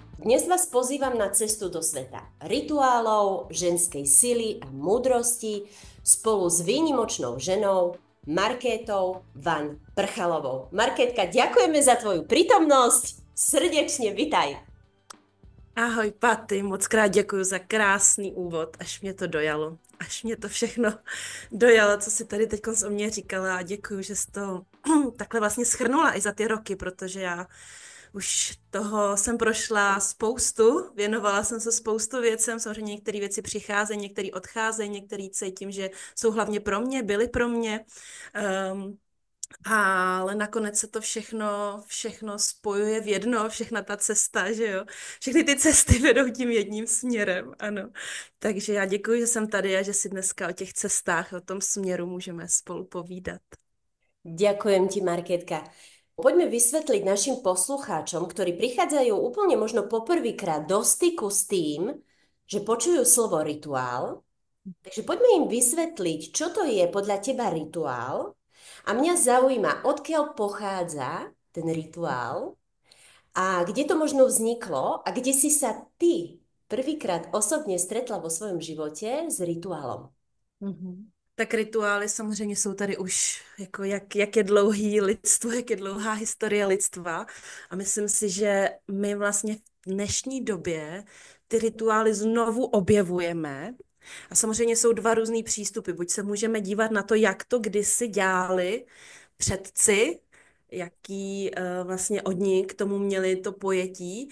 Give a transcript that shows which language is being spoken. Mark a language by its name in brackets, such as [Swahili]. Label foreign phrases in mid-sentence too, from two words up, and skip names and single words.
[Slovak] Dnes vás pozývam na cestu do sveta rituálov, ženskej sily a múdrosti spolu s výnimočnou ženou Markétou Van Prchalovou. Markétka, ďakujeme za tvoju prítomnosť, srdečne vitaj. [Czech] Ahoj Paty, moc krát děkuji za krásný úvod, až mě to dojalo, až mě to všechno dojalo, co si tady teď o mě říkala, a děkuji, že jsi to takhle vlastně shrnula i za ty roky, protože já už toho jsem prošla spoustu, věnovala jsem se spoustu věcem, samozřejmě některé věci přicházejí, některé odcházejí, některé cítím, že jsou hlavně pro mě, byly pro mě, ale nakonec se to všechno spojuje v jedno, všechna ta cesta, že jo. Všechny ty cesty vedou tím jedním směrem, ano. Takže já děkuji, že jsem tady a že si dneska o těch cestách, o tom směru můžeme spolu povídat. [Slovak] Ďakujem ti, Marketka. Poďme vysvetliť našim poslucháčom, ktorí prichádzajú úplne možno poprvýkrát do styku s tým, že počujú slovo rituál. Takže poďme im vysvetliť, čo to je podľa teba rituál. A mňa zaujíma, odkiaľ pochádza ten rituál a kde to možno vzniklo a kde si sa ty prvýkrát osobne stretla vo svojom živote s rituálom. Mhm. [Czech] Tak rituály samozřejmě jsou tady už, jako jak je dlouhý lidstvo, jak je dlouhá historie lidstva. A myslím si, že my vlastně v dnešní době ty rituály znovu objevujeme. A samozřejmě jsou dva různý přístupy. Buď se můžeme dívat na to, jak to kdysi dělali předci, jaký vlastně oni k tomu měli to pojetí.